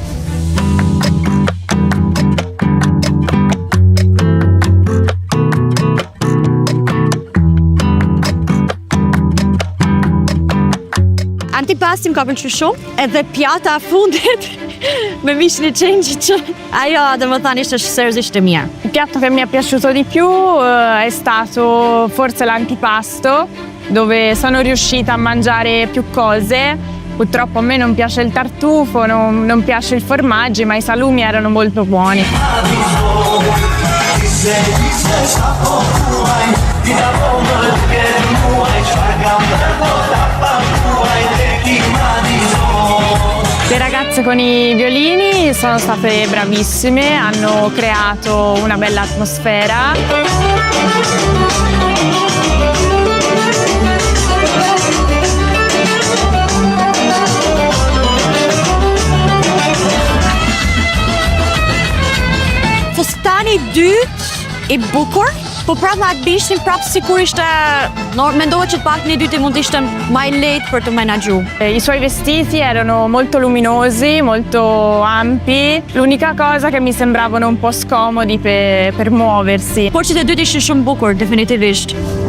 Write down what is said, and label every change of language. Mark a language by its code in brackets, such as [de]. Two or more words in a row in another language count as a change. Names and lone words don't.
[sq] Antipasti më ka pëlqyer shumë, edhe pjata e fundit me mishin e qenjit që ajo domethënë ishte seriozisht e mirë. [it] Il piatto che mi è piaciuto di più è stato forse l'antipasto, dove sono riuscita a mangiare più cose. Purtroppo a me non piace il tartufo, non piace il formaggio, ma I salumi erano molto buoni. Le ragazze con I violini sono state bravissime, hanno creato una bella atmosfera. [sq] Fustani I dytë I bukur, po prapë me atë bishtin prapë sikur ishte, mendohet që të paktën I dyti mund të ishte më I lehtë për të menaxhu. [it] I suoi vestiti erano molto luminosi, molto ampi, l'unica cosa che mi sembravano un po' scomodi per muoversi. [sq] Por që të dytë ishin shumë bukur, definitivisht.